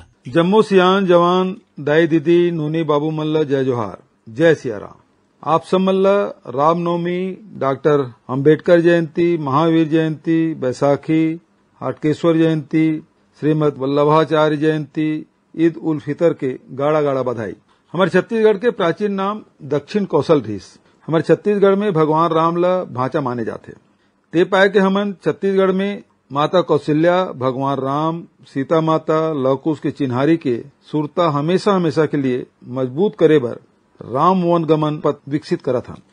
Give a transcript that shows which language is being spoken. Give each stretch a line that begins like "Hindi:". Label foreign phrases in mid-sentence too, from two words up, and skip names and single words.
Chhattisgarhi: जम्मू सियान जवान दाई दीदी नूनी बाबू मल्ल जय जोहार, जय सिया राम। आप सब मल्ल रामनवमी, डॉक्टर अंबेडकर जयंती, महावीर जयंती, बैसाखी, हाटकेश्वर जयंती, श्रीमद वल्लभाचार्य जयंती, ईद उल फितर के गाड़ा गाड़ा बधाई। हमारे छत्तीसगढ़ के प्राचीन नाम दक्षिण कौशल रीस। हमारे छत्तीसगढ़ में भगवान राम ला भांचा माने जाते। ते पाए के हमन छत्तीसगढ़ में माता कौशल्या, भगवान राम, सीता माता, लवकुश के चिन्हारी के सुरता हमेशा हमेशा के लिए मजबूत करे बर राम वन गमन पथ विकसित करत हन।